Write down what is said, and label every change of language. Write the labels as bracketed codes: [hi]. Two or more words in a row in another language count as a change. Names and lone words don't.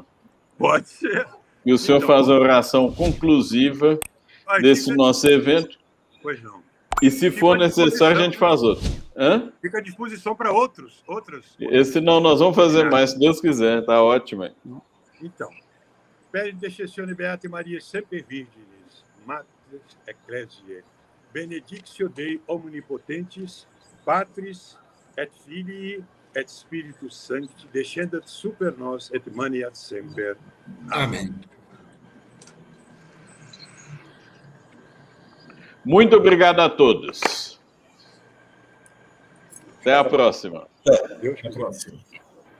[pt] Pode ser. E o senhor faz a oração conclusiva desse nosso evento. Pois não. E se for necessário, a gente faz outro. Hã? Fica à disposição para outros. Esse não, nós vamos fazer mais, se Deus quiser. Tá ótimo. Então, [la] per intercessione Beate Maria Semper Virginis, Mater Ecclesiae, benedictio Dei omnipotentes, Patris et Filii et Spiritus Sancti, descendat super nos et maniat semper. [pt] Amém. Muito obrigado a todos. Até a próxima. Até a próxima.